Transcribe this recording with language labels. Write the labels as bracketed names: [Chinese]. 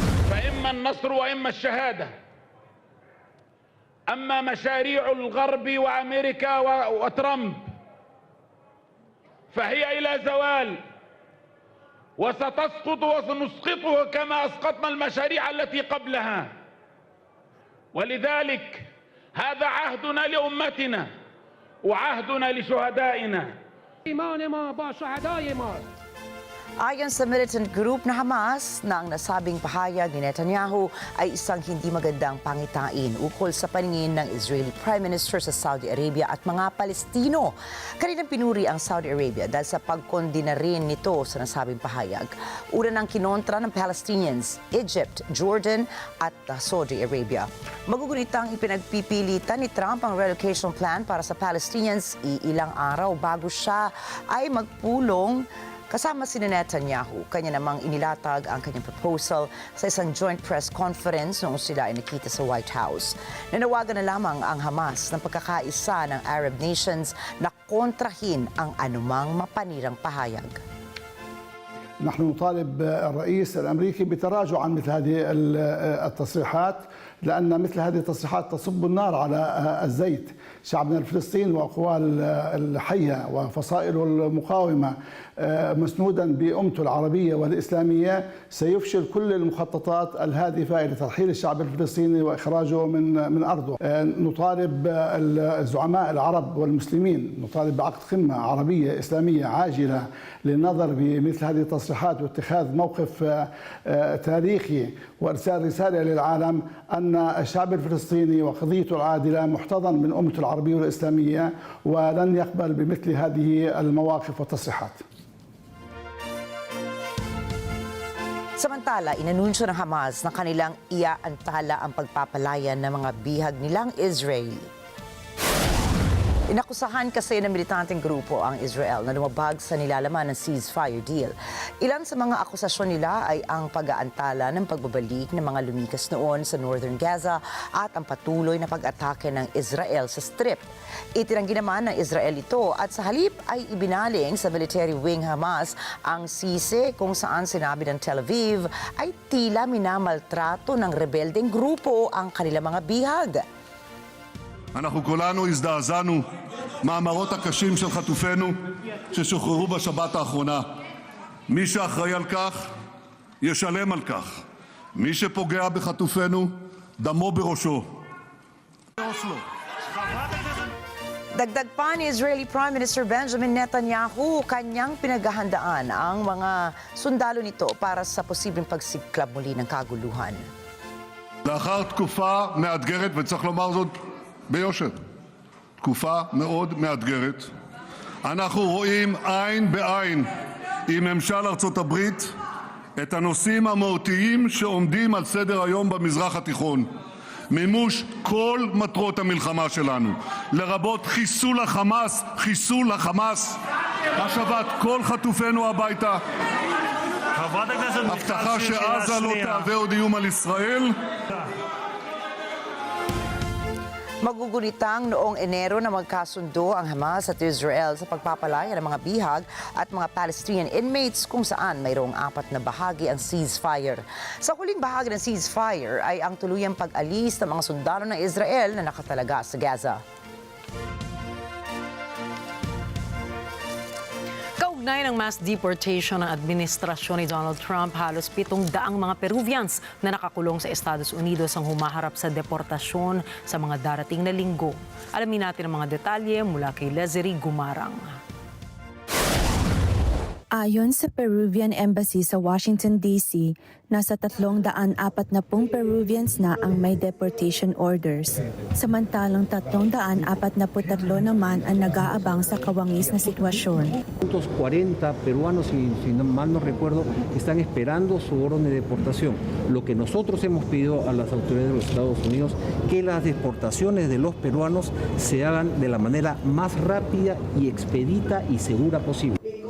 [Arabic] فإما النصر وإما الشهادة. أما مشاريع الغرب وأمريكا وترامب فهي إلى زوال وستسقط وسنسقطها كما أسقطنا المشاريع التي قبلها. ولذلك هذا عهدنا لأمتنا وعهدنا لشهدائنا. إيمان ما با شهداء ما. [Filipino] Ayon sa militant group na Hamas, na ang nasabing pahayag ni Netanyahu ay isang hindi magandang pangitain ukol sa paningin ng Israeli Prime Minister sa Saudi Arabia at mga Palestino. Kaninang pinuri ang Saudi Arabia dahil sa pagkondina rin nito sa nasabing pahayag. Una ng kinontra ng Palestinians, Egypt, Jordan at Saudi Arabia. Magugunitang ipinagpipilitan ni Trump ang relocation plan para sa Palestinians ilang araw bago siya ay magpulong kasama si Netanyahu. Kanya namang inilatag ang kanyang proposal sa isang joint press conference noong sila ay nakita sa White House. Nanawagan na lamang ang Hamas ng pagkakaisa ng Arab nations na kontrahin ang anumang mapanirang pahayag. [Arabic] نحن نطالب الرئيس الأمريكي بتراجع عن مثل هذه التصريحات لأن مثل هذه التصريحات تصب النار على الزيت. شعبنا الفلسطيني وأقوال الحية وفصائل المقاومة مسنودا بأمته العربية والإسلامية سيفشل كل المخططات الهادفة إلى ترحيل الشعب الفلسطيني وإخراجه من أرضه. نطالب الزعماء العرب والمسلمين، نطالب بعقد قمة عربية إسلامية عاجلة للنظر بمثل هذه التصريحات واتخاذ موقف تاريخي وإرسال رسالة للعالم أن الشعب الفلسطيني وقضيته العادلة محتضن من أمته العربية والإسلامية ولن يقبل بمثل هذه المواقف والتصريحات. [Filipino] Samantala, inanunsyo ng Hamas na kanilang iaantala ang pagpapalayan ng mga bihag nilang Israeli. Inakusahan kasi ng militanteng grupo ang Israel na lumabag sa nilalaman ng ceasefire deal. Ilan sa mga akusasyon nila ay ang pag-aantala ng pagbabalik ng mga lumikas noon sa Northern Gaza at ang patuloy na pag-atake ng Israel sa Strip. Itinanggi naman ng Israel ito at sa halip ay ibinaling sa military wing Hamas ang sisi kung saan sinabi ng Tel Aviv ay tila minamaltrato ng rebeldeng grupo ang kanilang mga bihag. [Hebrew] אנחנו כולנו הזדעזענו מהמראות הקשים של חטופינו ששוחררו בשבת האחרונה. מי שאחראי על כך ישלם על כך. מי שפוגע בחטופינו דמו בראשו. [Filipino] Dagdag pa ni Israeli Prime Minister Benjamin Netanyahu, kanyang pinaghahandaan ang mga sundalo nito para sa posibleng pagsiklab muli ng kaguluhan. [Hebrew] לאחר תקופה מאתגרת, וצריך לומר זאת ביושר, תקופה מאוד מאתגרת, אנחנו רואים עין בעין עם ממשל ארצות הברית את הנושאים המהותיים שעומדים על סדר היום במזרח התיכון. מימוש כל מטרות המלחמה שלנו, לרבות חיסול החמאס, השבת כל חטופינו הביתה, הבטחה שעזה לא תהווה עוד איום על ישראל. [Filipino] Magugunitang noong Enero na magkasundo ang Hamas at Israel sa pagpapalaya ng mga bihag at mga Palestinian inmates kung saan mayroong 4 na bahagi ang ceasefire. Sa huling bahagi ng ceasefire ay ang tuluyang pag-alis ng mga sundalo ng Israel na nakatalaga sa Gaza. Kaugnay ng mass deportation ng administrasyon ni Donald Trump, halos 700 mga Peruvians na nakakulong sa Estados Unidos ang humaharap sa deportasyon sa mga darating na linggo. Alamin natin ang mga detalye mula kay Leslie Gumarang. Ayon sa Peruvian Embassy sa Washington, D.C., nasa 340 Peruvians na ang may deportation orders. Samantalang 343 naman ang nag-aabang sa kawangis na sitwasyon. [Spanish] 40 peruanos, si mal no recuerdo, están esperando su orden de deportación. Lo que nosotros hemos pedido a las autoridades de los Estados Unidos, que las deportaciones de los peruanos se hagan de la manera más rápida y expedita y segura posible.